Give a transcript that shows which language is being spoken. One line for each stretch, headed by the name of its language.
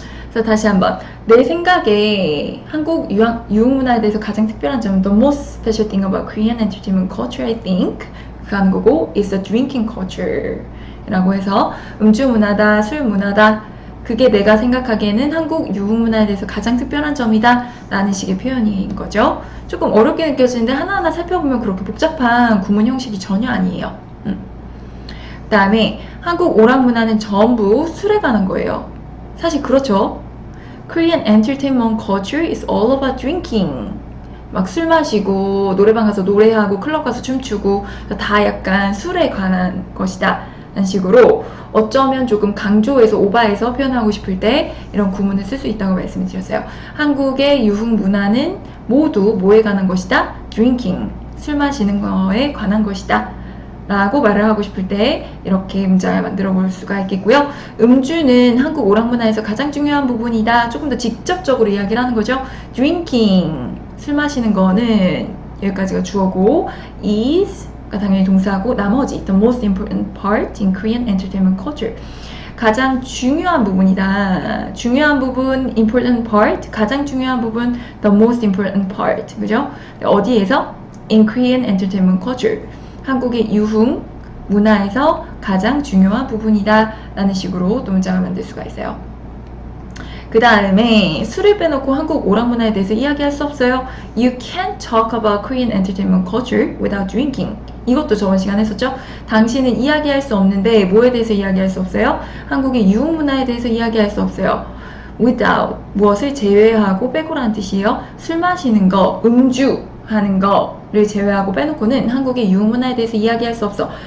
Korean: 그래서 다시 한번 내 생각에 한국 유흥 문화에 대해서 가장 특별한 점은
English: the most special thing about Korean entertainment culture I think
Korean: 그 하는 거고
English: is a drinking culture
Korean: 라고 해서 음주 문화다, 술 문화다 그게 내가 생각하기에는 한국 유흥 문화에 대해서 가장 특별한 점이다 라는 식의 표현인 거죠. 조금 어렵게 느껴지는데 하나하나 살펴보면 그렇게 복잡한 구문 형식이 전혀 아니에요. 그 다음에 한국 오락 문화는 전부 술에 관한 거예요. 사실 그렇죠.
English: Korean entertainment culture is all about drinking.
Korean: 막 술 마시고 노래방 가서 노래하고 클럽 가서 춤추고 다 약간 술에 관한 것이다 라는 식으로 어쩌면 조금 강조해서 오바해서 표현하고 싶을 때 이런 구문을 쓸 수 있다고 말씀을 드렸어요. 한국의 유흥 문화는 모두 뭐에 관한 것이다? drinking, 술 마시는 거에 관한 것이다 라고 말을 하고 싶을 때 이렇게 문장을 만들어 볼 수가 있겠고요. 음주는 한국 오락 문화에서 가장 중요한 부분이다. 조금 더 직접적으로 이야기를 하는 거죠. drinking, 술 마시는 거는 여기까지가 주어고 is 가 당연히 동사고 나머지
English: the most important part in Korean entertainment culture
Korean: 가장 중요한 부분이다. 중요한 부분 important part 가장 중요한 부분
English: the most important part
Korean: 그죠? 어디에서?
English: in Korean entertainment culture
Korean: 한국의 유흥 문화에서 가장 중요한 부분이다 라는 식으로 또 문장을 만들 수가 있어요. 그 다음에 술을 빼놓고 한국 오락 문화에 대해서 이야기할 수 없어요.
English: You can't talk about Korean entertainment culture without drinking.
Korean: 이것도 저번 시간에 했었죠. 당신은 이야기할 수 없는데 뭐에 대해서 이야기할 수 없어요? 한국의 유흥 문화에 대해서 이야기할 수 없어요. without 무엇을 제외하고 빼고라는 뜻이에요. 술 마시는 거, 음주 하는 거를 제외하고 빼놓고는 한국의 유흥 문화에 대해서 이야기할 수 없어.